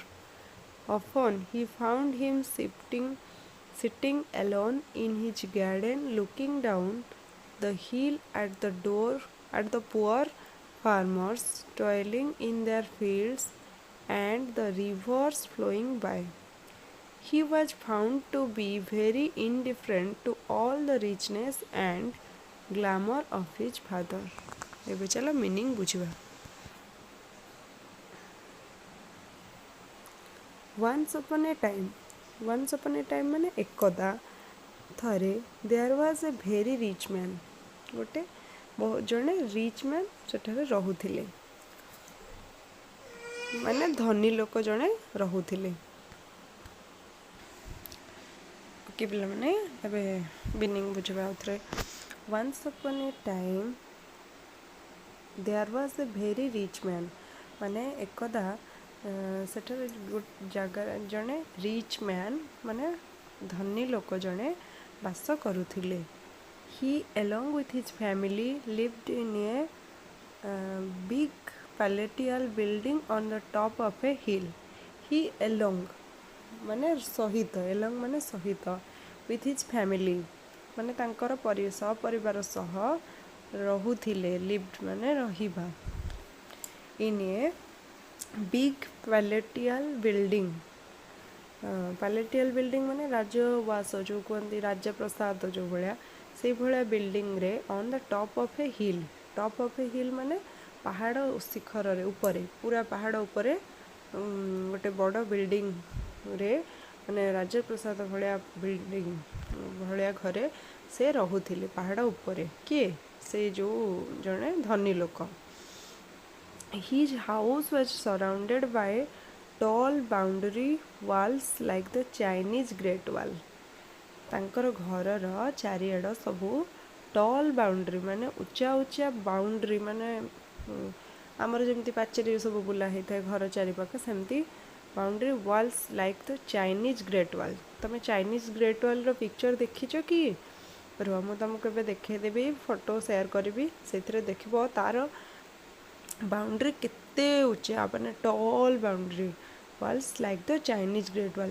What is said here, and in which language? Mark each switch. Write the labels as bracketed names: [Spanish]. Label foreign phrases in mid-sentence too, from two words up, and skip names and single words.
[English] Often he found him sitting alone in his garden looking down the hill at the poor farmers toiling in their fields and the rivers flowing by. He was found to be very indifferent to all the richness and glamour of his father. [Odia] ଏବେ ଚାଲ ମିନିଂ ବୁଝିବା. [English] once upon a time [Odia] ମାନେ ଏକଦା ଥରେ [English] there was a very rich man. [Odia] ଗୋଟେ ଜଣେ [English] rich man [Odia] ସେଠାରେ ରହୁଥିଲେ, ମାନେ ଧନୀ ଲୋକ ଜଣେ ରହୁଥିଲେ. ଓକେ ପିଲାମାନେ ଏବେ ମିନିଂ ବୁଝିବା ଆଉଥରେ. [English] once upon a time there was a very rich man. [Odia] ମାନେ ଏକଦା ସେଠାରେ ଜାଗା ଜଣେ [English] rich man [Odia] ମାନେ ଧନୀ ଲୋକ ଜଣେ ବାସ କରୁଥିଲେ. [English] He along with his family lived in a big palatial building on the top of a hill. He along [Odia] ମାନେ ସହିତ, along ମାନେ ସହିତ, [English] with his family [Odia] ମାନେ ତାଙ୍କର ସପରିବାର ସହ ରହୁଥିଲେ. lived ମାନେ ରହିବା. [English] in a big palatial building. palatial building [Odia] ମାନେ ରାଜବାସ ଯେଉଁ କୁହନ୍ତି, ରାଜପ୍ରସାଦ ଯେଉଁ ଭଳିଆ ସେଇ ଭଳିଆ ବିଲ୍ଡିଂରେ [English] on the top of a hill. top of a hill [Odia] ମାନେ ପାହାଡ଼ ଶିଖରରେ, ଉପରେ, ପୁରା ପାହାଡ଼ ଉପରେ ଗୋଟେ ବଡ଼ ବିଲ୍ଡିଂରେ ମାନେ ରାଜପ୍ରସାଦ ଭଳିଆ ବିଲ୍ଡିଂ ଭଳିଆ ଘରେ ସେ ରହୁଥିଲେ ପାହାଡ଼ ଉପରେ. କିଏ? ସେ ଯେଉଁ ଜଣେ ଧନୀ ଲୋକ. [English] His house was surrounded by tall boundary walls like the Chinese Great Wall. [Odia] ତାଙ୍କର ଘରର ଚାରିଆଡ଼ ସବୁ [English] tall boundary [Odia] ମାନେ ଉଚ୍ଚା ଉଚ୍ଚା ବାଉଣ୍ଡ୍ରି, ମାନେ ଆମର ଯେମିତି ପାଚେରୀ ସବୁ ବୁଲା ହେଇଥାଏ ଘର ଚାରିପାଖ, ସେମିତି [English] boundary walls like the Chinese Great Wall. [Odia] ତୁମେ ଚାଇନିଜ୍ ଗ୍ରେଟ୍ ୱାଲ୍ର ପିକ୍ଚର୍ ଦେଖିଛ କି? ରୁହ ମୁଁ ତୁମକୁ ଏବେ ଦେଖାଇଦେବି, [English] photo share [Odia] କରିବି, ସେଥିରେ ଦେଖିବ ତା'ର ବାଉଣ୍ଡ୍ରି କେତେ ଉଚ୍ଚା, ମାନେ [English] tall boundary walls like the Chinese Great Wall.